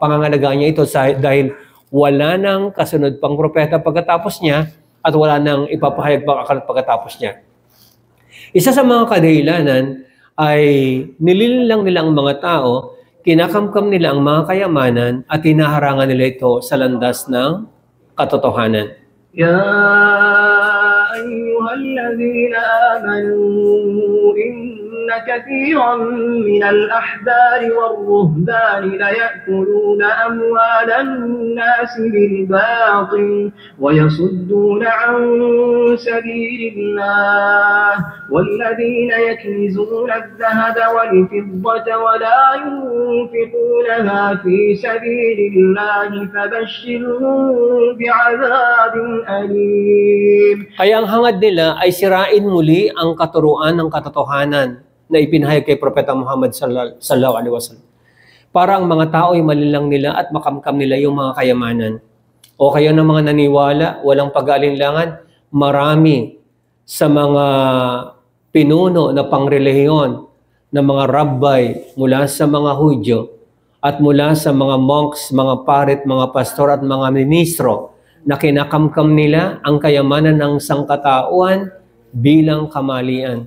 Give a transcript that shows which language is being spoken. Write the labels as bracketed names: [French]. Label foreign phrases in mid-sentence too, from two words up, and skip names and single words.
[Filipino] Pangangalagaan niya ito dahil wala nang kasunod pang propeta pagkatapos niya at wala nang ipapahayag pang aklat pagkatapos niya. Isa sa mga kadahilanan ay nililang nila ang mga tao, kinakamkam nila ang mga kayamanan at hinaharangan nila ito sa landas ng katotohanan. [Arabic] يا أيها الذين آمنوا إن كثيرا من الأحبار والرهبان ليأكلون أموال الناس بالباطل ويصدون عن sabilillah والذين يكنزون الذهب والفضة ولا ينفقونها في سبيل الله فبشرهم بعذاب أليم. [Filipino] Kaya ang hangad nila ay sirain muli ang katuruan ng katotohanan na ipinahayag kay Propeta Muhammad [Arabic] صلى الله عليه وسلم. [Filipino] Para ang mga tao ay malilang nila at makamkam nila yung mga kayamanan. O kaya ng mga naniwala, walang pag-aalinlangan, marami sa mga pinuno na pangrelihiyon ng mga rabbay mula sa mga Hudyo at mula sa mga monks, mga parit, mga pastor at mga ministro na kinakamkam nila ang kayamanan ng sangkatauhan bilang kamalian.